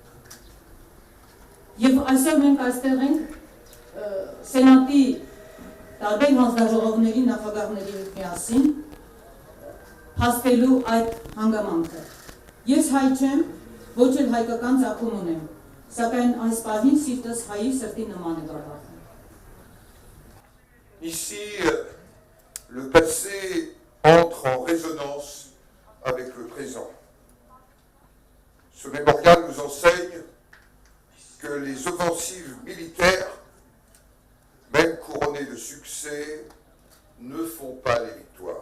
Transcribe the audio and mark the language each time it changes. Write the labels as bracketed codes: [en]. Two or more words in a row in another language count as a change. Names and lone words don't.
[hy] Եվ այսօր մենք այստեղ ենք Սենատի տարբեր հանձնաժողովների նախագահների հետ միասին փաստելու այդ հանգամանքը։ Ես հայ չեմ, ոչ էլ հայկական ծագում ունեմ, սակայն այս պահին սիրտս հայի սրտի նման է բավարարվում։ [fr] Ici, le passé entre en résonance avec le présent. Ce mémorial nous enseigne que les offensives militaires, même couronnées de succès, ne font pas les victoires.